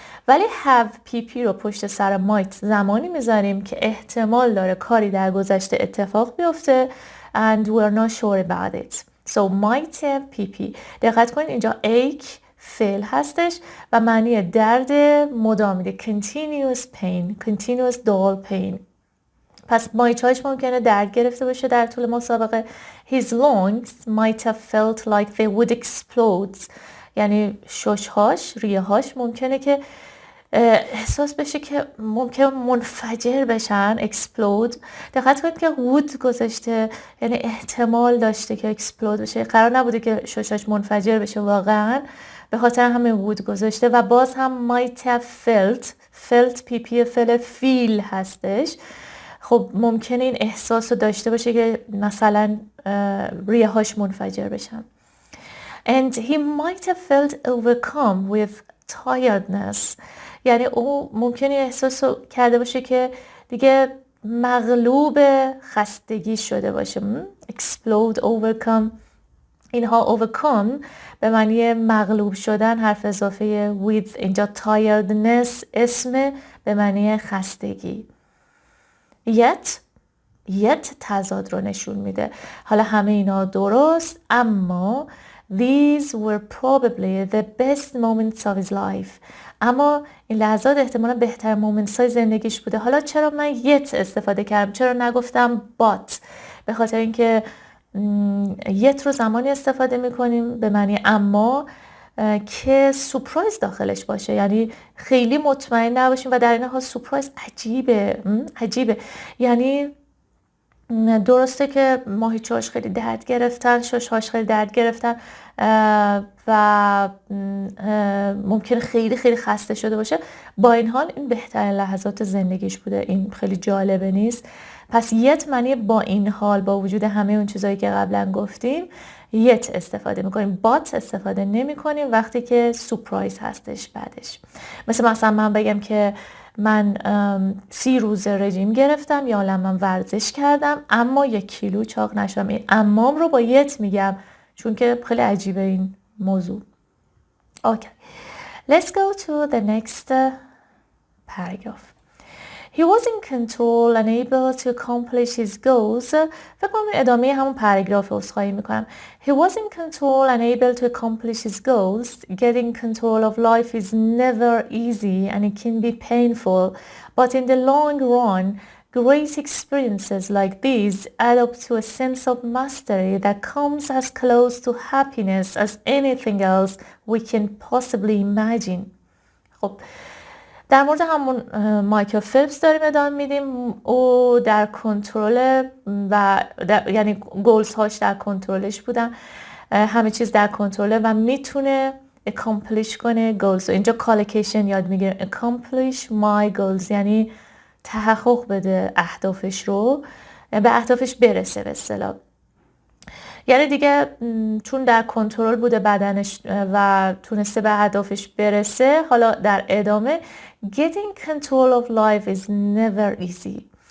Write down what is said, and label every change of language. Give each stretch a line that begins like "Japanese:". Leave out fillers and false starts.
Persian: ولی have pp رو پشت سر might زمانی میذاریم که احتمال داره کاری در گذشته اتفاق بیفته
English: and we're not sure about it. So might have pp.
Persian: دقت کنید اینجا ache فعل هستش و معنی درد مدام میده.
English: continuous pain، continuous dull pain.
Persian: پس مایچه‌هاش ممکنه درد گرفته باشه در طول مسابقه.
English: His lungs might have felt like they would explode.
Persian: یعنی شش‌هاش، ریه‌هاش ممکنه که احساس بشه که ممکن منفجر بشن، explode. دقت کنید که would گذاشته، یعنی احتمال داشته که explode بشه، قرار نبوده که ششاش منفجر بشه واقعا، به خاطر همین would گذاشته. و باز هم might have felt پی پی فعل feel هستش. خب ممکنه این احساس رو داشته باشه که مثلا ریه هاش منفجر بشن.
English: And he might have felt overcome with tiredness.
Persian: یعنی او ممکنه احساس کرده باشه که دیگه مغلوب خستگی شده باشه.
English: explode, overcome.
Persian: اینها overcome به معنی مغلوب شدن، حرف اضافه with. اینجا tiredness اسم به معنی خستگی. yet تضاد رو نشون میده. حالا همه اینا درست، اما
English: these were probably the best moments of his life.
Persian: اما این لحظات احتمالا بهتر مومنتس های زندگیش بوده. حالا چرا من yet استفاده کردم؟ چرا نگفتم but؟ به خاطر اینکه yet رو زمانی استفاده میکنیم به معنی اما که سورپرایز داخلش باشه، یعنی خیلی مطمئن نباشیم و در این حال سورپرایز عجیبه. یعنی درسته که ماهیچه‌هاش خیلی درد گرفتن، شش‌هاش خیلی درد گرفتن و ممکنه خیلی خیلی خسته شده باشه، با این حال این بهترین لحظات زندگیش بوده. این خیلی جالبه نیست؟ پس یت معنی با این حال، با وجود همه اون چیزایی که قبلا گفتیم یت استفاده میکنیم، بات استفاده نمی کنیم وقتی که سورپرایز هستش بعدش. مثلا من بگم که من 30 روز رژیم گرفتم یا من ورزش کردم اما 1 کیلو چاق نشدم. این امام رو با یت میگم چون که خیلی عجیبه این موضوع.
English: Okay. Let's go to the next paragraph. He was in control and able to accomplish his goals.
Persian: فکر کنم ادامه همون پاراگراف عذرخواهی میکنم.
English: He was in control and able to accomplish his goals. Getting control of life is never easy and it can be painful. But in the long run, great experiences like these add up to a sense of mastery that comes as close to happiness as anything else we can possibly imagine.
Persian: خب در مورد همون مایکل فیلپس داریم ادامه میدیم. او در کنترل و یعنی گولز هاش در کنترلش بودن، همه چیز در کنترله و میتونه accomplish کنه گولز. اینجا کالکیشن یاد میگیره،
English: accomplish my goals
Persian: یعنی تحقق بده اهدافش رو، به اهدافش برسه به اصطلاح. یعنی دیگه چون در کنترل بوده بدنش و تونسته به هدفش برسه. حالا در ادامه
English: getting control of life is never easy.